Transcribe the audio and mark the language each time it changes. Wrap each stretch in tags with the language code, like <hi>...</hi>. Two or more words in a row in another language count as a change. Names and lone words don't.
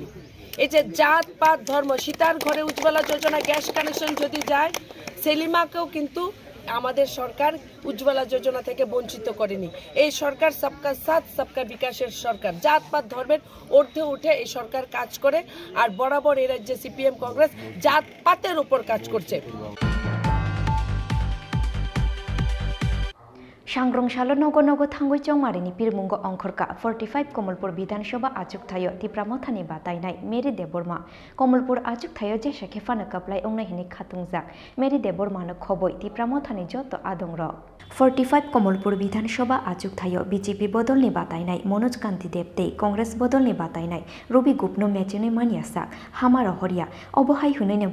<bn>এই যে জাত পাত ধর্ম, সীতার ঘরে উজ্জ্বলা যোজনা</bn> <en>gas connection</en> <bn>যদি যায়, সেলিমাকেও কিন্তু আমাদের সরকার উজ্জ্বলা যোজনা থেকে বঞ্চিত করেনি। এই সরকার</bn> <hi>सबका साथ सबका विकास</hi> <bn>সরকার। জাতপাত ধর্মের ঊর্ধ্বে উঠে এই সরকার কাজ করে, আর বরাবর এই রাজ্যে সিপিএম কংগ্রেস জাতপাতের উপর কাজ করছে।</bn> <trp>सांग्रंशालो नगो नगो थांगुई चौमारिनी पिरमुंगो अंखरका 45 कमलपुर विधानसभा आजुक थायो तिप्रामथानि बातायनाय मेरी देबरमा कमलपुर आजुक थायो जे शेखेफानो कपलाय अंगनाय हिनि खातुंजाक मेरी देबरमानो खबय तिप्रामथानि जत आदंर 45 कमलपुर विधानसभा आजुक थायो बीजेपी बदलनि बातायनाय मनोज कांति देबते कांग्रेस बदलनि बातायनाय रवि गुपनो मेचेनै मानियासाक हामार हरिया अबहाय हुनैनो</trp>